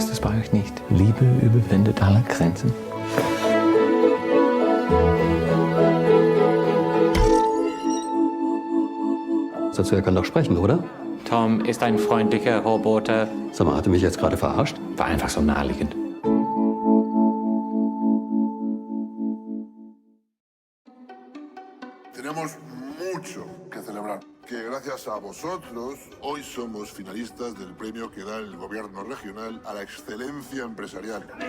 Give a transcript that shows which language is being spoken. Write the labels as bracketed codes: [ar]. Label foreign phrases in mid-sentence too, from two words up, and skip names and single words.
[de] Heißt es bei euch nicht, Liebe überwindet alle Grenzen? Dazu, er kann doch sprechen, oder? Tom ist ein freundlicher Roboter. Sag mal, hat er mich jetzt gerade verarscht? War einfach so naheliegend. [es] Tenemos mucho que celebrar. Que gracias a vosotros, hoy somos finalistas del premio que da el gobierno regional a la excelencia empresarial.